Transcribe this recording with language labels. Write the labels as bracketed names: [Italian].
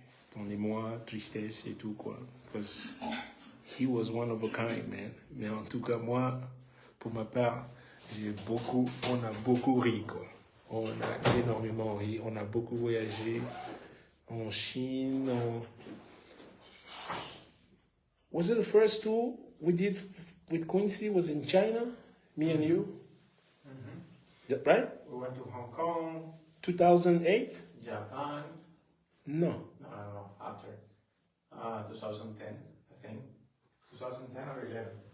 [French] Ton émoi, tristesse et tout, quoi. [English] Because he was one of a kind, man. [French] Mais en tout cas, moi, pour ma part, on a beaucoup ri, quoi. On a énormément ri. On a beaucoup voyagé en Chine. [English] Was it the first tour we did with Quincy? Was in China? Me and you? right? We went to Hong Kong, 2008? Japan. No. No. After 2010, I think. 2010 or 11.